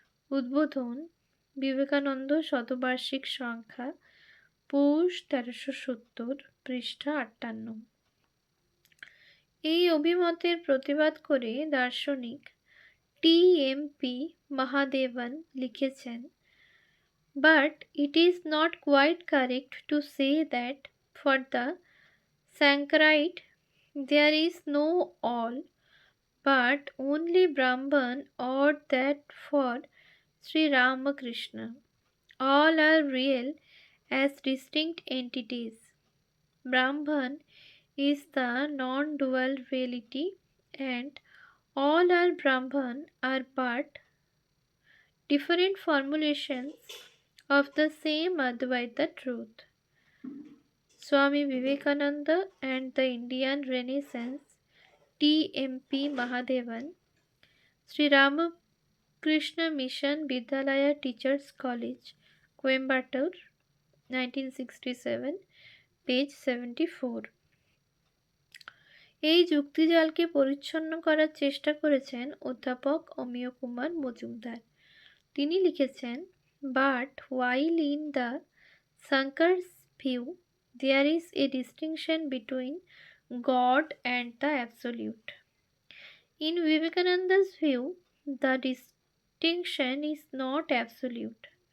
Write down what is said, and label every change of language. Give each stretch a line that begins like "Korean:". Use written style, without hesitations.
Bangla: উদ্বোধন বিবেকানন্দ শতবার্ষিক সংখ্যা, পৌষ 1370, পৃষ্ঠা 58। এই অভিমতের প্রতিবাদ করে দার্শনিক টি.এম.পি.
English: Mahadevan
Bangla: লিখেছেন,
English: But it is not quite correct to say that for the Sankarite there is no all, but only Brahman, or that for Sri Ramakrishna all are real as distinct entities. Brahman is the non-dual reality, and all are Brahman are but different formulations of the same Advaita truth. Swami Vivekananda and the Indian Renaissance, T.M.P. Mahadevan, Sri Ramakrishna Mission Vidyalaya Teachers College, Coimbatore, 1967, page 74।
Bangla: এই যুক্তিজালকে পরিচ্ছন্ন করার চেষ্টা করেছেন অধ্যাপক অমিয় কুমার মজুমদার। তিনি লিখেছেন,
English: But while in the Sankar's view There is a distinction between God and the Absolute. In Vivekananda's view, the distinction is not absolute.